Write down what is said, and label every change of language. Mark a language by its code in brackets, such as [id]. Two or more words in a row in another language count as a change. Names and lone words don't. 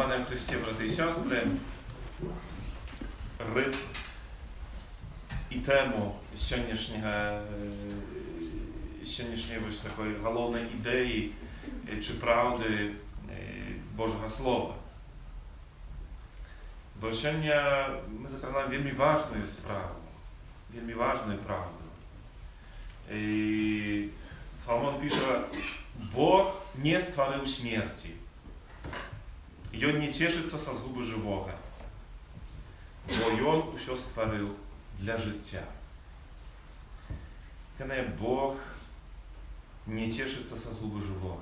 [uk] Христе, брати і сестри, ритм і тему сьогоднішньої ось такої головної ідеї чи правди Божого Слова. Бо сьогодні ми закранаємо вельми важную справу, вельми важную правду. І Соломон пише, Бог не створив смерті. І Він не тішиться со згуби живого. Бо Він усе створив для життя. Коли Бог не тішиться со згуби живого.